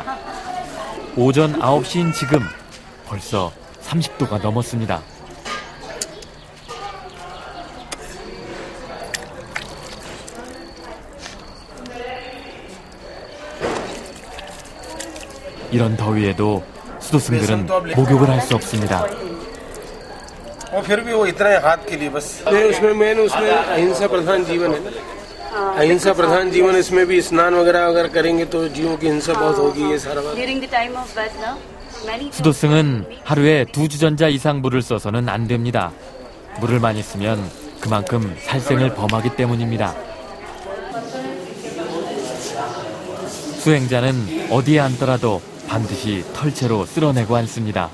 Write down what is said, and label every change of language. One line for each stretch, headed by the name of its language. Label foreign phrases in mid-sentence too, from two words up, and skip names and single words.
Korean: 오전 9시인 지금 벌써 30도가 넘었습니다. 이런 더위에도 수도승들은 목욕을 할 수 없습니다.
Hindi: फिर भी वो इतना है हाथ के लिए बस उसमें अहिंसा प्रधान जीवन है अहिंसा प्रधान जीवन इसमें भी स्नान वगैरह अगर करेंगे तो जीवों की हिंसा बहुत होगी ये सारा बात
Korean: 수도승은 하루에 2주전자 이상 물을 써서는 안 됩니다. 물을 많이 쓰면 그만큼 살생을 범하기 때문입니다. 수행자는 어디에 앉더라도 반드시 털채로 쓸어내고 앉습니다.